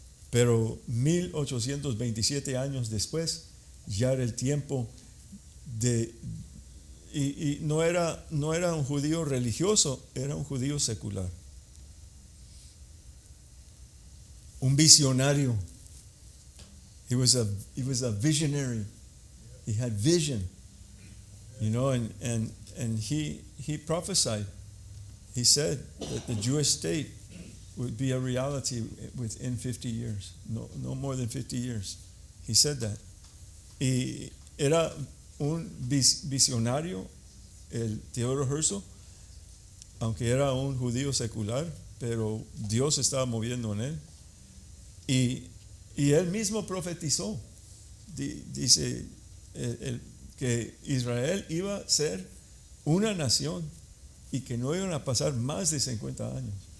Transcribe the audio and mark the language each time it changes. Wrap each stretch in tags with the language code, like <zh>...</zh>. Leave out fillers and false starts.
<es>Pero 1827 años después ya era el tiempo y no era un judío religioso, era un judío secular, un visionario.</es> <en>He was a visionary. He had vision, and he prophesied. He said that the Jewish state would be a reality within 50 years, no more than 50 years. He said that.</en> <es>Y era un visionario, el Theodor Herzl, aunque era un judío secular, pero Dios estaba moviendo en él. Y él mismo profetizó, dice que Israel iba a ser una nación y que no iban a pasar más de 50 años.</es>